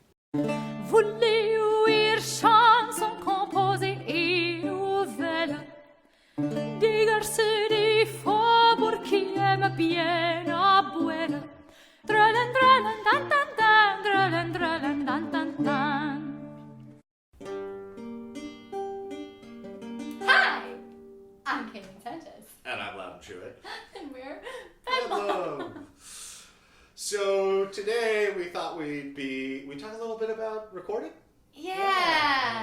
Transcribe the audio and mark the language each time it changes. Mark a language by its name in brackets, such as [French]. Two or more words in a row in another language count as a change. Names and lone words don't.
[French] Voulez ouïr chansons composées et nouvelles des garçons des faubourgs qui aiment bien à boire. Dralin, dralin, dan, dan, dan, dralin, dralin, dan, dan, dan. [English] Hi, I'm Katie Sanchez. And I'm Loud and Chewy. And we're Bedlam. So today we thought we talk a little bit about recording. Yeah.